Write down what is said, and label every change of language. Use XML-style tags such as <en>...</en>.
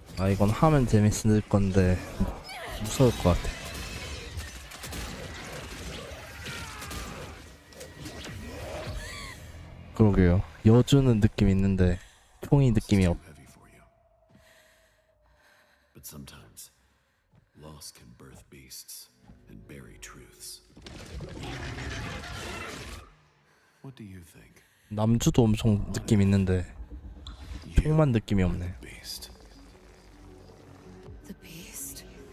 <ko>이건 하면 재밌을 건데 무서울 것 같아. 그러게요. 여주는 느낌 있는데 총이 느낌이 없.</ko> <en>But sometimes loss can birth beasts and bury truths. What do you think?</en> <ko>남주도 엄청 느낌 있는데 총만 느낌이 없네.</ko> <en>The beast.</en>